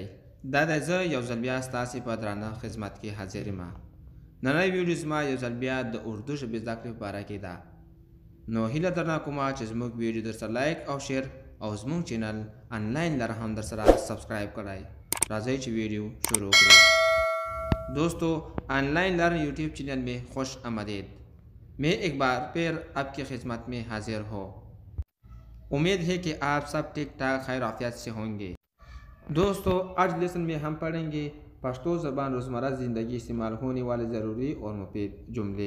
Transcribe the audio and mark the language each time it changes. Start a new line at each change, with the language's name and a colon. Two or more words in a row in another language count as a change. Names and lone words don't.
Pashto: دا دی زه یو ځل بیا ستاسې په درانه خدمت کې حاضر یم. نننۍ ویډیو زما یو ځل بیا د اردو ژبې زده کړې په باره کې ده. نو هیله درنه کومه چې زموږ ویډیو درسره لایک او شیر او زموږ چینل آنلاइन لره هم درسره سبسکرایب کړئ. راځئ چې ویډیو شروع کړو.
Urdu: دوستو، آن لائن لرن یوٹیوب چینل میں خوش آمدید. میں ایک بار پھر آپ کی خدمت میں حاضر ہوں. امید ہے کہ آپ سب ٹھیک ٹھاک خیر عافیت سے ہوں گے. دوستو، آج لیسن میں ہم پڑھیں گے پشتو زبان روزمرہ زندگی استعمال ہونے والے ضروری اور مفید جملے.